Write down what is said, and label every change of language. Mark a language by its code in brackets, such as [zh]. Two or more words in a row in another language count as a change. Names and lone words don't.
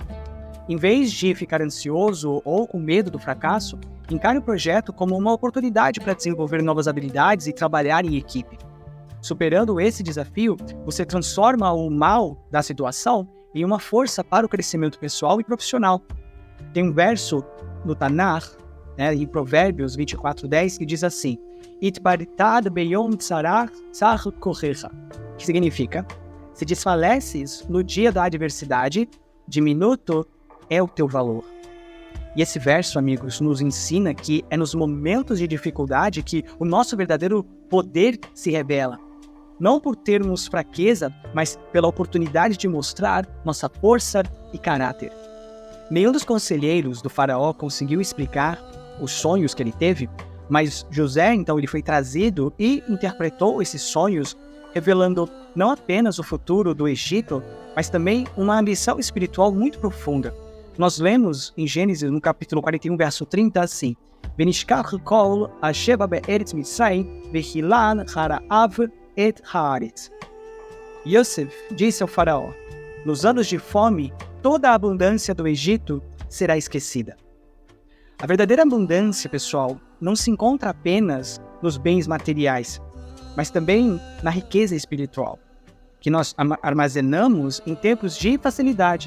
[pt] Em vez de ficar ansioso ou com medo do fracasso, encare o projeto como uma oportunidade para desenvolver novas habilidades e trabalhar em equipe. Superando esse desafio, você transforma o mal da situação em uma força para o crescimento pessoal e profissional. Tem um verso no Tanar, em Provérbios 24:10, que diz assim: [he] התרפית ביום צרה צר כחכה, [pt] que significa: se desfaleces no dia da adversidade, diminuto é o teu valor. E esse verso, amigos, nos ensina que é nos momentos de dificuldade que o nosso verdadeiro poder se revela. Não por termos fraqueza, mas pela oportunidade de mostrar nossa força e caráter. Nenhum dos conselheiros do faraó conseguiu explicar os sonhos que ele teve, mas José, então, ele foi trazido e interpretou esses sonhos, revelando não apenas o futuro do Egito, mas também uma ambição espiritual muito profunda. Nós lemos em Gênesis, no capítulo 41, verso 30, assim: [he] ונשכח כל השבע בארץ מצרים וכלה הרעב את הארץ. [pt] Yosef disse ao faraó: nos anos de fome, toda a abundância do Egito será esquecida. A verdadeira abundância, pessoal, não se encontra apenas nos bens materiais, mas também na riqueza espiritual, que nós armazenamos em tempos de facilidade.